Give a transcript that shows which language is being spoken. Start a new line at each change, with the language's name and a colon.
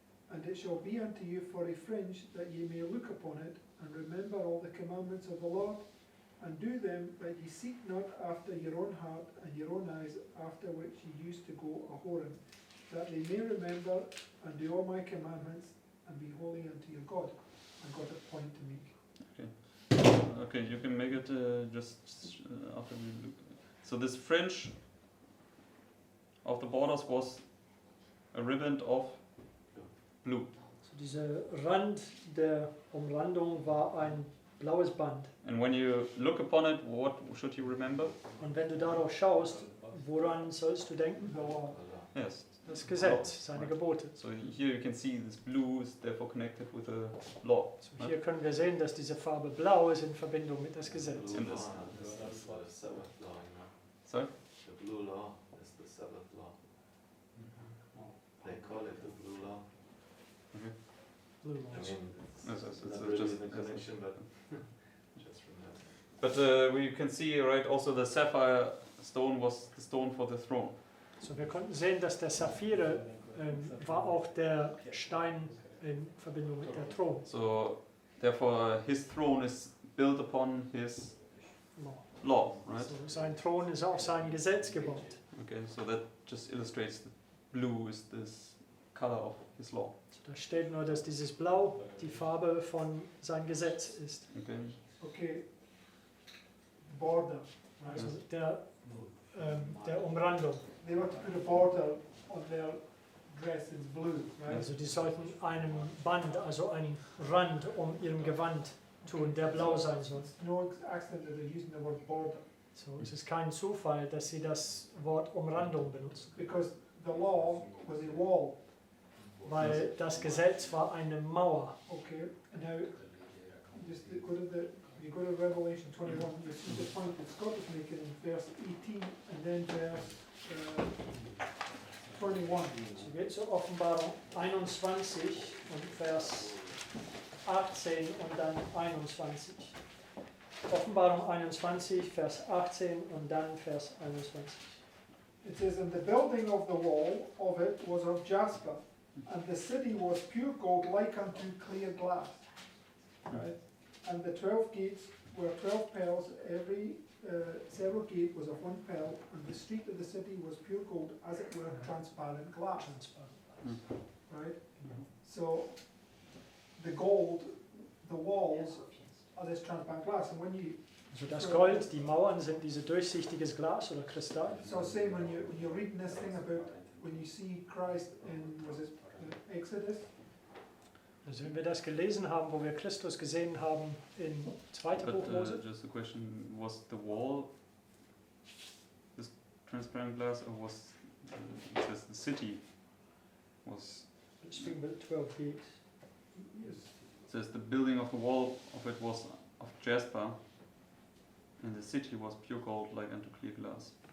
English: And it shall be unto you for a fringe, that ye may look upon it, and remember all the commandments of the Lord, and do them, that ye seek not after your own heart and your own eyes, after which ye used to go a-whoring, that they may remember and do all my commandments, and be holy unto your God." I've got a point to make. Okay, you can make it just after we look. So this fringe of the borders was a ribbon of blue.
German: So dieser Rand der Umrandung war ein blaues Band.
English: And when you look upon it, what should you remember?
German: Und wenn du darauf schaust, woran sollst du denken?
English: The law. Yes.
German: Das Gesetz, seine Gebote.
English: So here you can see this blue is therefore connected with the law.
German: So hier können wir sehen, dass diese Farbe blau ist in Verbindung mit das Gesetz.
English: In this. That's what the Sabbath law, you know. Sorry? The blue law is the Sabbath law. They call it the blue law. Blue I laws. mean, Yes, it's it's not just- really the yes. connection, but just from that. But we can see, right, also the sapphire stone was the stone for the throne.
German: So, wir konnten sehen, dass der Saphire war auch der Stein in Verbindung mit der Thron.
English: So therefore his throne is built upon his law, right?
German: So, sein Thron ist auf sein Gesetz gebaut.
English: Okay, so that just illustrates that blue is this color of his law.
German: So, da steht nur, dass dieses Blau die Farbe von sein Gesetz ist.
English: Okay. Okay, border, right?
German: Also der Umrandung.
English: They were to put a border on their dress in blue, right?
German: Also die sollten einen Band, also einen Rand um ihrem Gewand tun, der blau sein soll.
English: It's no accident that they're using the word border,
German: So, es ist kein Zufall, dass sie das Wort Umrandung benutzen,
English: because the law was a wall.
German: weil das Gesetz war eine Mauer.
English: Okay, now just go to you go to Revelation 21, you see the point that Scott is making in verse 18 and then verse 21.
German: So geht zur Offenbarung 21 und Vers 18 und dann 21. Offenbarung 21, Vers 18 und dann Vers 21.
English: It says, and the building of the wall of it was of jasper, and the city was pure gold like unto clear glass. Right? And the 12 gates were 12 pearls, every several gate was of 1 pearl, and the street of the city was pure gold, as it were transparent glass. Right? So the gold, the walls are this transparent glass, and when you
German: Also das Gold, die Mauern sind dieses durchsichtiges Glas oder Kristall.
English: so same when you're reading this thing about when you see Christ in was it Exodus.
German: Also wenn wir das gelesen haben, wo wir Christus gesehen haben in 2.
English: But
German: Buch Mose,
English: just a question, was the wall this transparent glass or was it says the city was speaking about 12 gates. Yes. it says the building of the wall of it was of jasper and the city was pure gold like unto clear glass.